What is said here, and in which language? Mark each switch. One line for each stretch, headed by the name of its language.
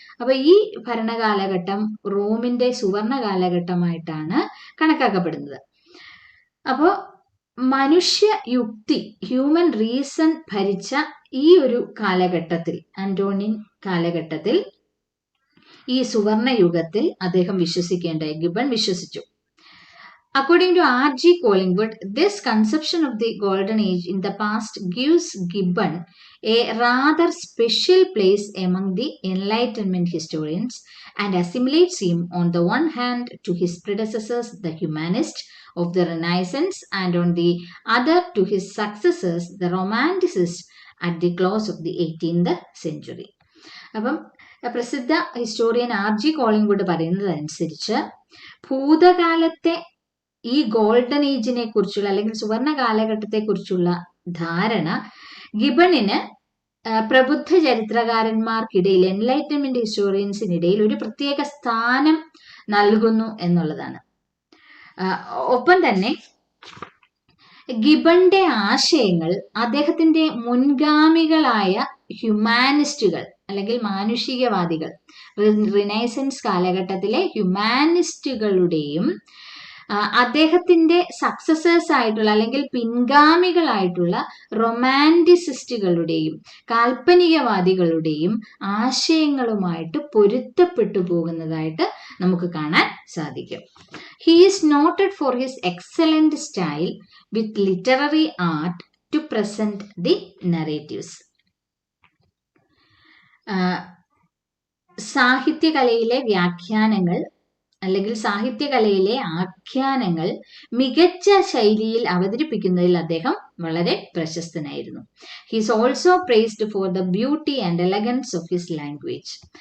Malayalam: അപ്പൊ ഈ ഭരണകാലഘട്ടം റോമിന്റെ സുവർണ കാലഘട്ടമായിട്ടാണ് കണക്കാക്കപ്പെടുന്നത്. അപ്പോൾ മനുഷ്യയുക്തി, ഹ്യൂമൻ റീസൺ ഭരിച്ച ഈ ഒരു കാലഘട്ടത്തിൽ, ആന്റോണിൻ കാലഘട്ടത്തിൽ, ഈ സുവർണ യുഗത്തിൽ അദ്ദേഹം വിശ്വസിക്കേണ്ടായി, ഗിബൺ വിശ്വസിച്ചു.
English: According to R.G. Collingwood, this conception of the golden age in the past gives Gibbon a rather special place among the Enlightenment historians and assimilates him on the one hand to his predecessors, the humanists of the Renaissance, and on the other to his successors, the Romanticists at the close of the 18th century.
Malayalam: അപ്പം പ്രസിദ്ധ historian R.G. Collingwood പറയുന്നതനുസരിച്ച് ഭൂതകാലത്തെ ഈ golden ഏജിനെ കുറിച്ചുള്ള അല്ലെങ്കിൽ സുവർണ കാലഘട്ടത്തെ കുറിച്ചുള്ള ധാരണ ഗിബണിന് പ്രബുദ്ധ ചരിത്രകാരന്മാർക്കിടയിൽ, എൻലൈറ്റൻമെന്റ് ഹിസ്റ്റോറിയൻസിനിടയിൽ ഒരു പ്രത്യേക സ്ഥാനം നൽകുന്നു എന്നുള്ളതാണ്. ഒപ്പം തന്നെ ഗിബന്റെ ആശയങ്ങൾ അദ്ദേഹത്തിന്റെ മുൻഗാമികളായ ഹ്യൂമാനിസ്റ്റുകൾ അല്ലെങ്കിൽ മാനുഷികവാദികൾ, റിനൈസൻസ് കാലഘട്ടത്തിലെ ഹ്യൂമാനിസ്റ്റുകളുടെയും അദ്ദേഹത്തിന്റെ സക്സസേഴ്സ് ആയിട്ടുള്ള അല്ലെങ്കിൽ പിൻഗാമികളായിട്ടുള്ള റൊമാൻറ്റിസിസ്റ്റുകളുടെയും കാൽപ്പനികവാദികളുടെയും ആശയങ്ങളുമായിട്ട് പൊരുത്തപ്പെട്ടു പോകുന്നതായിട്ട് നമുക്ക് കാണാൻ സാധിക്കും.
English: He is noted for his excellent style with literary art to present the narratives.
Malayalam: സാഹിത്യകലയിലെ വ്യാഖ്യാനങ്ങൾ അല്ലെങ്കിൽ സാഹിത്യകലയിലെ ആഖ്യാനങ്ങൾ മികച്ച ശൈലിയിൽ അവതരിപ്പിക്കുന്നതിൽ അദ്ദേഹം വളരെ പ്രശസ്തനായിരുന്നു.
English: He's also praised for the beauty and elegance of his language.